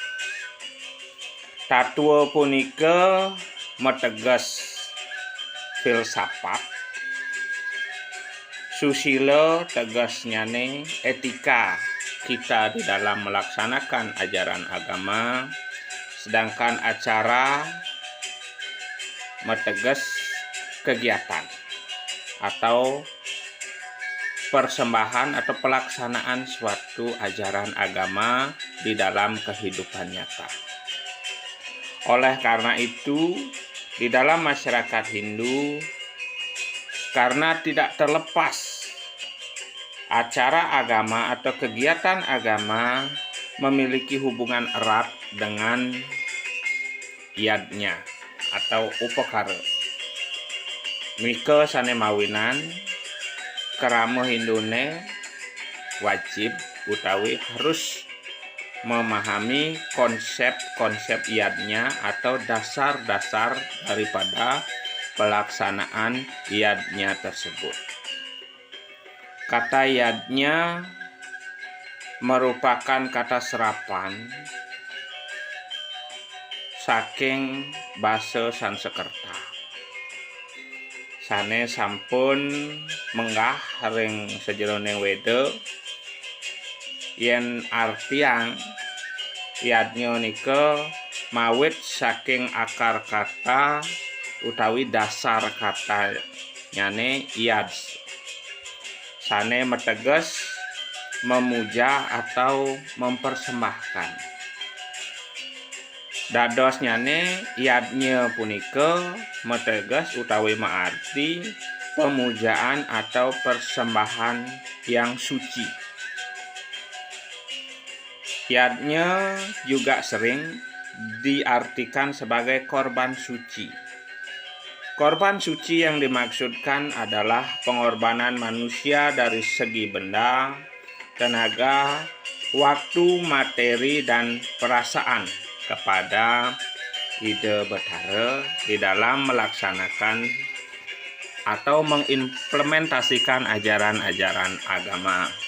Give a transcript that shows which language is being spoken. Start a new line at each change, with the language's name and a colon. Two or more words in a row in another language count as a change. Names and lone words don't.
Balinese: Tatwa punika mateges filsafat, susila tegasnyane etika
Indonesian: kita di dalam melaksanakan ajaran agama, sedangkan acara mateges kegiatan atau persembahan atau pelaksanaan suatu ajaran agama di dalam kehidupan nyata. Oleh karena itu, di dalam masyarakat Hindu, karena tidak terlepas acara agama atau kegiatan agama memiliki hubungan erat dengan yadnya atau upakara.
Balinese: Mika sane mawinan krama Hindune wajib utawi
Indonesian: harus memahami konsep-konsep yadnya atau dasar-dasar daripada pelaksanaan yadnya tersebut. Kata yadnya merupakan kata serapan
Balinese: saking basa Sanskerta sane sampun menggah ring sejeroning Weda yen artiang yadnya nika mawit saking
Indonesian: akar kata
Balinese: utawi
Indonesian: dasar kata
Balinese: nyane yad sane meteges
Indonesian: memuja atau mempersembahkan.
Balinese: Dados nyane yadnya punika meteges utawi maarti
Indonesian: pemujaan atau persembahan yang suci. Yadnya juga sering diartikan sebagai korban suci. Korban suci yang dimaksudkan adalah pengorbanan manusia dari segi benda, tenaga, waktu, materi, dan perasaan kepada Ida Betara di dalam melaksanakan atau mengimplementasikan ajaran-ajaran agama.